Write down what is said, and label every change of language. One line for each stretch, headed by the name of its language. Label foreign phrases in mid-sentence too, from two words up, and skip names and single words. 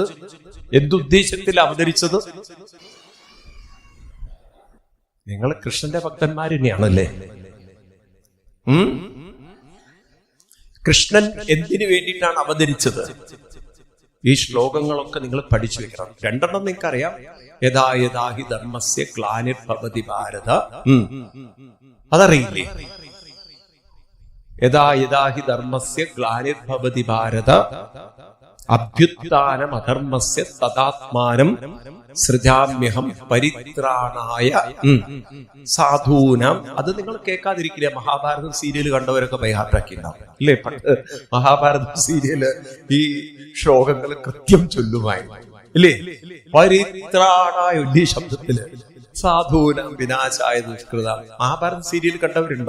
Malayalam: എന്തുദ്ദേശത്തിൽ അവതരിച്ചത്? നിങ്ങൾ കൃഷ്ണന്റെ ഭക്തന്മാർ തന്നെയാണല്ലേ? കൃഷ്ണൻ എന്തിനു വേണ്ടിയിട്ടാണ് അവതരിച്ചത്? ഈ ശ്ലോകങ്ങളൊക്കെ നിങ്ങൾ പഠിച്ചു വെക്കണം. 2 നിങ്ങൾക്കറിയാം.
Sanskrit: യഥാ യഥാ ഹി ധർമ്മസ്യ ഗ്ലാനിർഭവതി ഭാരത.
Malayalam: അതറിയില്ലേ?
Sanskrit: യഥാ യഥാ ഹി ധർമ്മസ്യ ഗ്ലാനിർഭവതി ഭാരത അഭ്യുത്ഥാനം അധർമ്മസ്യ തദാത്മാനം സൃജാമ്യഹം പരിത്രാണായ സാധൂനാം.
Malayalam: അത് നിങ്ങൾ കേൾക്കാതിരിക്കില്ല. മഹാഭാരതം സീരിയൽ കണ്ടവരൊക്കെ ബൈഹാർട്ടാക്കിയിട്ടുണ്ടാവും അല്ലേ? പണ്ട് മഹാഭാരതം സീരിയല് ഈ ശ്ലോകങ്ങൾ കൃത്യം ചൊല്ലുമായിരുന്നു ഇല്ലേ?
Sanskrit: പരിത്രാണായ
Malayalam: വലിയ ശബ്ദത്തില്
Sanskrit: സാധൂനാം വിനാശായ ദുഷ്കൃത.
Malayalam: മഹാഭാരത സീരിയൽ കണ്ടവരുണ്ടോ?